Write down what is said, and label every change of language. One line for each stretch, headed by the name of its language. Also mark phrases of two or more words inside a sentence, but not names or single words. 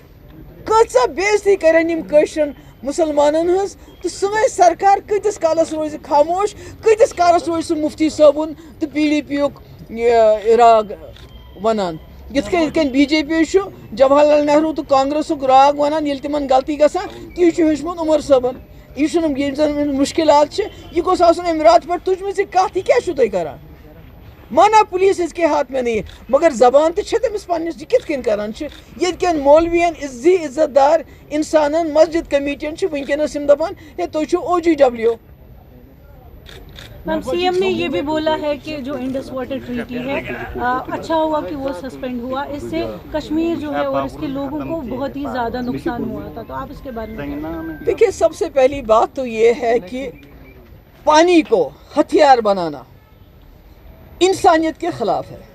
Kashmiri: کۭژاہ بے عزتی کرن یِم کٲشرٮ۪ن مسلمانن ہٕنٛز تہٕ سٲنۍ سرکار کۭتِس کالس روزِ خاموش کۭتِس کالس روزِ سُہ مفتی صٲبُن تہٕ PDP یُک راگ ونان. یِتھ کٔنۍ BJP چھُ جواہر لال نہروٗ تہٕ کانگریسُک راگ ونان ییٚلہِ تِمن غلطی گژھان تی چھُ ہیوٚچھمُت عمر صٲبن. یہ چھُنہٕ یِم زن مُشکلات چھِ یہ گوٚژھ آسُن امہِ راتہٕ پٮ۪ٹھ تُجمٕژ یہِ کتھ. یہِ کیٛاہ چھُو تُہۍ کران؟
Urdu: مانا پولیس اس کے ہاتھ میں نہیں ہے مگر
Kashmiri: زبان تہِ چھِ تٔمِس پننِس. یہِ کِتھ کٔنۍ کران چھِ ییٚتہِ کٮ۪ن مولوین زی عزت دار انسانن مسجد کمیٹین چھِ وٕنکیٚنس یِم دپان ہے تُہۍ چھِو OGW.
Urdu: میم CM نے یہ بھی بولا ہے کہ جو انڈس واٹر ٹریٹی ہے اچھا ہوا کہ وہ سسپینڈ ہوا, اس سے کشمیر جو ہے اور اس کے لوگوں کو بہت ہی زیادہ نقصان ہوا تھا, تو آپ اس کے بارے میں دیکھیے سب سے پہلی بات تو یہ ہے کہ پانی کو ہتھیار بنانا انسانیت کے خلاف ہے.